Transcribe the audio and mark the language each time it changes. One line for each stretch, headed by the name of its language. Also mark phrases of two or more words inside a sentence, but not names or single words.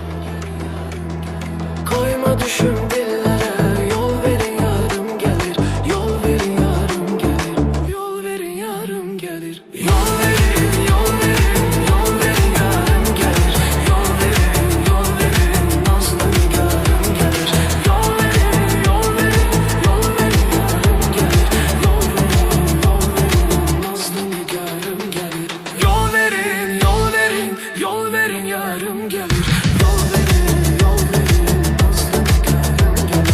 Azerbaijani: Koyma düşüm dillərə, yol verin yarım gəlir. Yol verin yarım gəlir. Yol verin yarım gəlir. Yol verin, yol verin, yol verin yarım gəlir.
Turkish: Yol verin, yol verin, nazlı nigarım gelir. Yol verin, yol verin, yol verin yarım gelir. Yol verin, yol verin, nazlı nigarım gelir. Yol verin, yol verin, yol verin yarım gelir. Yol verin, yol verin, nazlı nigarım gelir.